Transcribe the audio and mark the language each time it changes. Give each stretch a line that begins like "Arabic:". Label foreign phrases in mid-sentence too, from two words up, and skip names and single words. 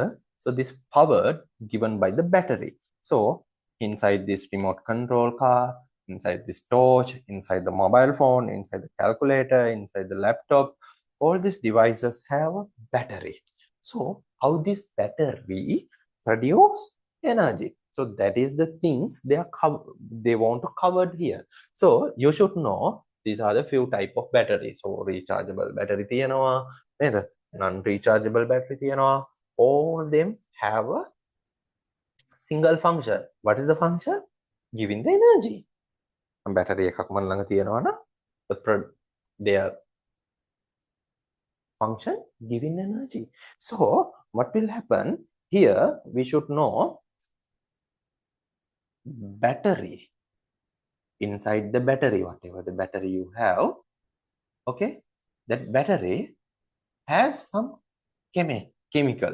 English: So this power given by the battery. So inside this remote control car, inside this torch, inside the mobile phone, inside the calculator, inside the laptop, all these devices have a battery. So how this battery produce energy? So that is the things they want to cover here. So you should know these are the few type of batteries. So rechargeable battery
Sinhala: තියනවා, නේද?
English: Non-rechargeable battery තියනවා. All them have a single function. What is the function? Giving the energy. Battery
Sinhala: එකක් මන් ළඟ තියෙනවා නම්
English: their function giving energy. So what will happen here? We should know battery. Inside the battery, whatever the battery you have, okay, that battery has some chemical.